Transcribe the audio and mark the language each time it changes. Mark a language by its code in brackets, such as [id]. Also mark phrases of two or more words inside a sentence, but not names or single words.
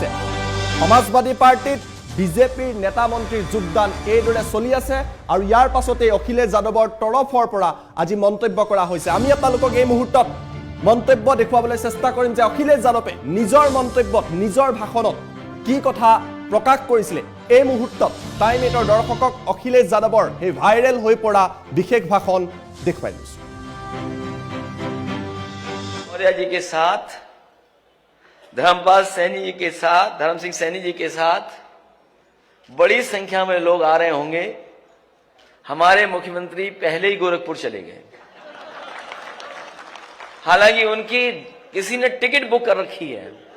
[as] সমাজবাদী পাৰ্টিত বিজেপিৰ নেতা মন্ত্ৰীৰ যোগদান এইদৰে চলি আছে আৰু ইয়াৰ পাছতেই অখিলেশ যাদৱৰ তৰফৰ পৰা আজি মন্তব্য কৰা হৈছে। আমি আপোনালোকক এই মুহূৰ্তত মন্তব্য দেখুৱাবলৈ চেষ্টা কৰিম যে অখিলেশ যাদৱে নিজৰ মন্তব্যত, নিজৰ ভাষণত কি কথা প্ৰকাশ কৰিছিলে। এই মুহূৰ্তত টাইম 8ৰ দৰ্শকক অখিলেশ যাদৱৰ সেই ভাইৰেল হৈ পৰা বিশেষ ভাষণ দেখুৱাই দিছোঁ। [hi] मौर्य जी के साथ, धर्मपाल सैनी जी के साथ, धर्म सिंह सैनी जी के साथ बड़ी संख्या में लोग आ रहे होंगे। हमारे मुख्यमंत्री पहले ही गोरखपुर चले गए, हालांकि उनकी किसी ने टिकट बुक कर रखी है।